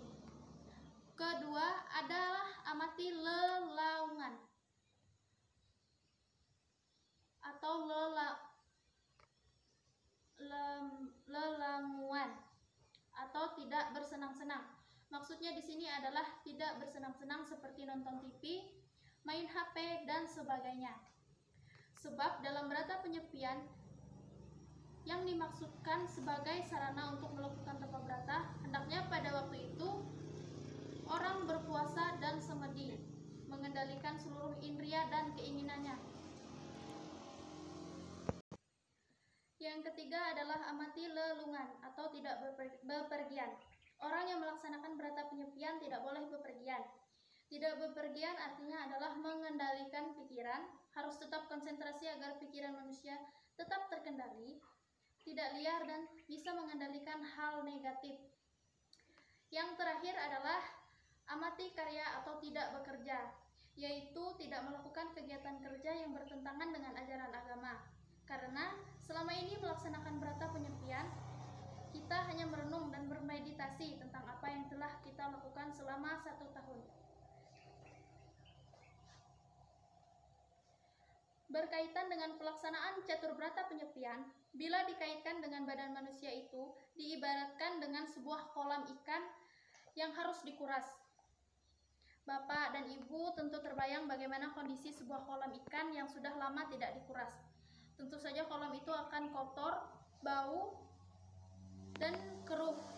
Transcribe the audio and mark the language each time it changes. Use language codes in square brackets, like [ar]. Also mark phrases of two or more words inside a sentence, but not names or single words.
[id] Kedua adalah [ban] amati lelaungan [id] atau lelanguan atau tidak bersenang-senang. Maksudnya di sini adalah tidak bersenang-senang seperti nonton TV, main HP, dan sebagainya. Sebab dalam berata penyepian yang dimaksudkan sebagai sarana untuk melakukan tapa berata, hendaknya pada waktu itu orang berpuasa dan semedi, mengendalikan seluruh indria dan keinginannya. Yang ketiga adalah [ban] amati lelungan [id] atau tidak bepergian. Orang yang melaksanakan berata penyepian tidak boleh bepergian. Tidak bepergian artinya adalah mengendalikan pikiran, harus tetap konsentrasi agar pikiran manusia tetap terkendali, tidak liar, dan bisa mengendalikan hal negatif. Yang terakhir adalah [ban] amati karya [id] atau tidak bekerja, yaitu tidak melakukan kegiatan kerja yang bertentangan dengan ajaran agama. Karena selama ini melaksanakan berata penyepian, kita hanya merenung dan bermeditasi tentang apa yang telah kita lakukan selama 1 tahun. Berkaitan dengan pelaksanaan catur berata penyepian, bila dikaitkan dengan badan manusia itu, diibaratkan dengan sebuah kolam ikan yang harus dikuras. Bapak dan Ibu tentu terbayang bagaimana kondisi sebuah kolam ikan yang sudah lama tidak dikuras. Tentu saja kolam itu akan kotor, bau, dan keruh.